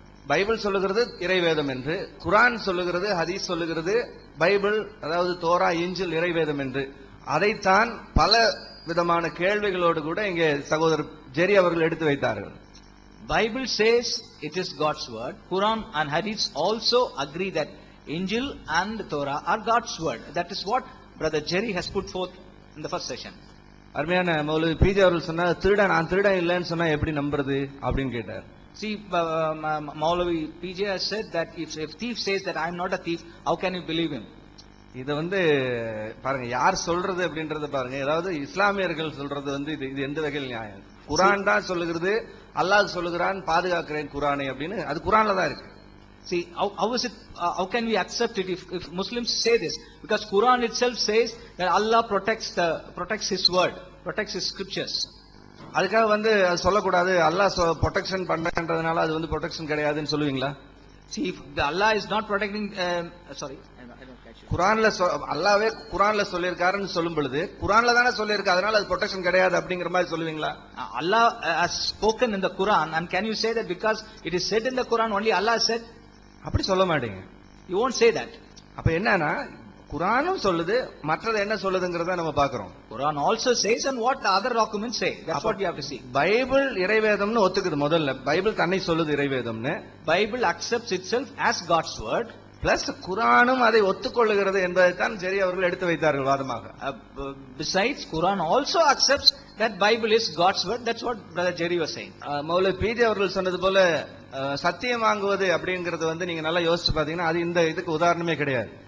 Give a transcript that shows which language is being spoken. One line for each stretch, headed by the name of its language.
Tamil: Bible சொல்லுகிறது இறைவேதம் என்று, குரான் சொல்லுகிறது, ஹதீஸ் சொல்லுகிறது பைபிள் அதாவது தோரா இஞ்சில் இறைவேதம் என்று. அதைத்தான் பல விதமான கேள்விகளோடு கூட இங்கே சகோதரர் ஜெரி அவர்கள் எடுத்து வைத்தார்கள்.
English: Bible says it is God's word. Quran and Hadiths also agree that Injil and Torah are God's word. That is what Brother Jerry has put forth in the first session.
Tamil: அருமையான மௌலவி பிஜே அவர்கள் சொன்னார், நான் திருடன் இல்லைன்னு சொன்னா எப்படி நம்புறது அப்படின்னு கேட்டார்.
English: See, Maulavi PJ has said that if thief says that I am not a thief, how can you believe him?
Tamil: இத பாருங்க யார் சொல்றது அப்படின்றத பாருங்க. அதாவது இஸ்லாமியர்கள் சொல்றது இது எந்த வகையில் நியாயம்? குரான் தான் சொல்லுகிறது, அல்லாஹ் சொல்லுகிறான் பாதுகாக்கிறேன் குரானை அப்படின்னு, அது குரான்ல தான் இருக்கு.
English: See, how is it? How can we accept it if Muslims say this? Because Quran itself says that Allah protects His word, protects His scriptures.
Tamil: அதுக்காக அது சொல்லக்கூடாது, அல்லாஹ் ப்ரொடெக்ஷன் பண்றதுனால அது ப்ரொடெக்ஷன் கிடையாதுன்னு சொல்லுவீங்களா?
English: See, if Allah is not protecting, sorry,
Tamil: குரான்ல அல்லாஹ்வே குரான்ல சொல்லியிருக்காருன்னு சொல்லும் பொழுது குரான்ல தானே சொல்லியிருக்கு, அதனால அது ப்ரொடெக்ஷன் கிடையாது அப்படிங்கிற மாதிரி சொல்லுவீங்களா?
English: Allah has spoken in the Quran, and can you say that because it is said in the Quran only Allah said?
Tamil: அப்படி சொல்ல மாட்டீங்க.
English: You won't say that.
Tamil: அப்ப என்னன்னா குரானும் சொல்லுது, மற்றது என்ன சொல்லுதுங்கிறத நம்ம பார்க்கிறோம்.
English: Quran also says and what the other documents say. That's what you have to see.
Tamil: Bible இறைவேதம்னு ஒத்துக்குது. முதல்ல பைபிள் தன்னை சொல்லுது இறைவேதம்னு.
English: Bible accepts itself as God's word.
Tamil: Plus குரானும் அதை ஒத்துக்கொள்ளுகிறது என்பதைத்தான் ஜெரி அவர்கள் எடுத்து வைத்தார்கள் வாதமாக.
English: Besides, Quran also accepts that Bible is God's word. That's what Brother Jerry was saying.
Tamil: Moulavi PJ அவர்கள் சொன்னது போல சத்தியம் வாங்குவது அப்படிங்கிறது நீங்க நல்லா யோசிச்சு பாத்தீங்கன்னா அது இந்த இதுக்கு உதாரணமே கிடையாது.